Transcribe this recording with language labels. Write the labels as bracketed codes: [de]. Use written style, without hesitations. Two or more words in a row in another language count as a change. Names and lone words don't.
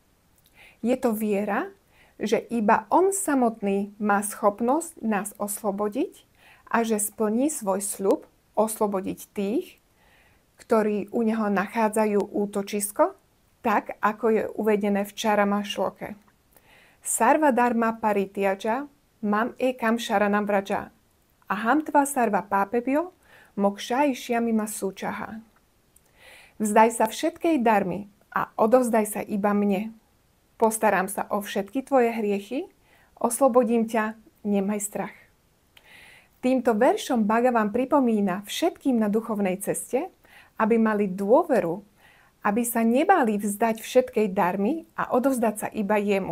[sk] Je to viera, že iba On samotný má schopnosť nás oslobodiť a že splní svoj sľub oslobodiť tých, ktorí u Neho nachádzajú útočisko, tak ako je uvedené v Čarama šloke. [sa] Sarva dharma parityaja mam ekam sharanam vraja aham tva sarva pápebhyo mokšaishyami ma súčaha. [sk] Vzdaj sa všetkej darmy a odovzdaj sa iba mne. Postaram sa o všetky tvoje hriechy, oslobodím ťa, nemaj strach. Týmto veršom Bhagavan pripomína všetkým na duchovnej ceste, aby mali dôveru, aby sa nebáli vzdať všetkej darmy a odovzdať sa iba jemu.